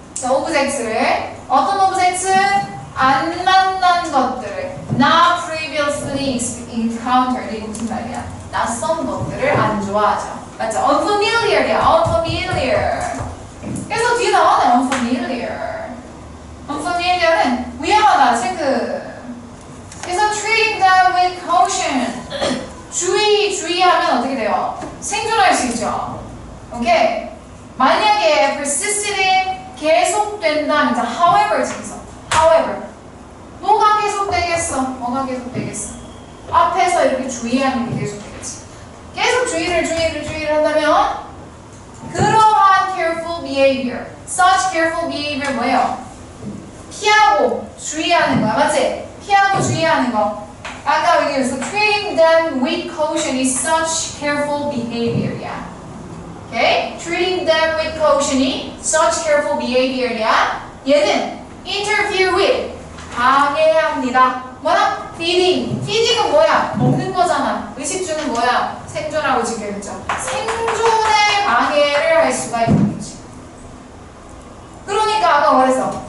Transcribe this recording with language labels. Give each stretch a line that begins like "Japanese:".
Korean: 자, 오브젝트를 어떤 오브젝트? 안 만난 것들을
English: not previously encountered.
Korean: 이거 무슨 말이야? 낯선 것들을 안 좋아하죠. 맞죠?
English: unfamiliar이야.
Korean: unfamiliar. 그래서 뒤에 나오네. unfamiliar. unfamiliar은 위험하다. 체크. 그래서
English: treating them with caution.
Korean: 주의하면 어떻게 돼요? 생존할 수 있죠. 오케이? 만약에 persisting 계속된다면 however 증서. however 뭐가 계속되겠어? 뭐가 계속되겠어? 앞에서 이렇게 주의하는 게 계속되겠지. 계속 주의를 한다면 그러한 careful behavior,
English: such careful behavior
Korean: 뭐예요? 피하고 주의하는 거야. 맞지? 피하고 주의하는 거. 아까 여기서
English: treating them with caution is such careful behavior이야.
Korean: 오케이?
English: treating them with caution이 such careful behavior이야.
Korean: 얘는 interfere with 방해합니다. 뭐야? feeding. feeding은 뭐야? 먹는 거잖아. 의식주는 뭐야? 생존하고 지금 그죠? 생존에 방해를 할 수가 있는 거지. 그러니까 아까 말했어.